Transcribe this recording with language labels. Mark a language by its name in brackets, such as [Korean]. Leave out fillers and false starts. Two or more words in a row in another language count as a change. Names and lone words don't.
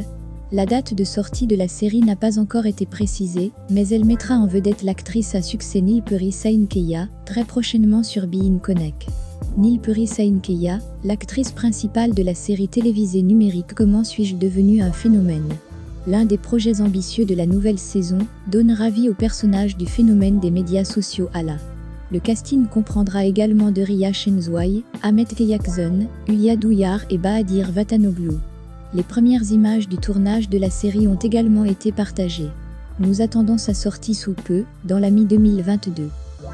[French] La date de sortie de la série n'a pas encore été précisée, mais elle mettra en vedette l'actrice à succès Nilperi Şahinkeya, très prochainement sur Bein Connect. Nilperi Şahinkeya, l'actrice principale de la série télévisée numérique Comment suis-je devenu un phénomène. L'un des projets ambitieux de la nouvelle saison, donnera vie au personnage du phénomène des médias sociaux Ala. Le casting comprendra également Derya Şensoy, Ahmet Kayakzon, Hülya Duyar et Bahadır Vatanoglu. Les premières images du tournage de la série ont également été partagées. Nous attendons sa sortie sous peu, dans la mi-2022.